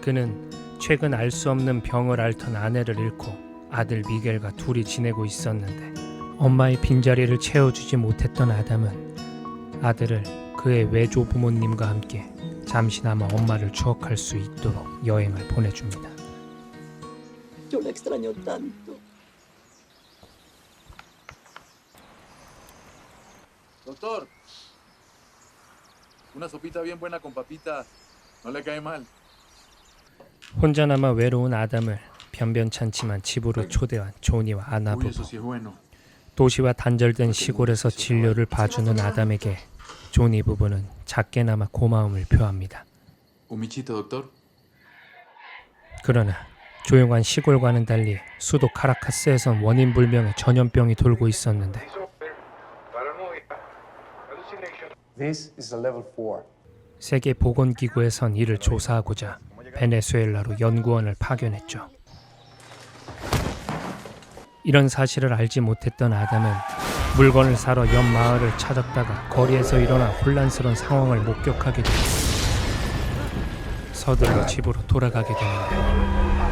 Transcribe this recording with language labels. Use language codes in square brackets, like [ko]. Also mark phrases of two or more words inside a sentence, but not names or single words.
[ko] 그는 최근 알 수 없는 병을 앓던 아내를 잃고 아들 미겔과 둘이 지내고 있었는데 엄마의 빈자리를 채워주지 못했던 아담은 아들을 그의 외조 부모님과 함께 잠시나마 엄마를 추억할 수 있도록 여행을 보내줍니다. [es] Yo la extraño tanto. Doctor, una sopita bien buena con papita, no le cae mal. [ko] 혼자나마 외로운 아담을 변변찮지만 집으로 초대한 조니와 아나 [es] Uy, [ko] 부부. [es] eso sí es bueno. [ko] 도시와 단절된 시골에서 진료를 봐주는 아담에게 조니 부부는 작게나마 고마움을 표합니다. [es] Un michito, doctor. [ko] 그러나 조용한 시골과는 달리 수도 카라카스에선 원인 불명의 전염병이 돌고 있었는데 [en] This is a level 4. [ko] 세계 보건기구에선 이를 조사하고자 베네수엘라로 연구원을 파견했죠. 이런 사실을 알지 못했던 아담은 물건을 사러 옆 마을을 찾았다가 거리에서 일어난 혼란스러운 상황을 목격하게 되고 서둘러 집으로 돌아가게 됩니다.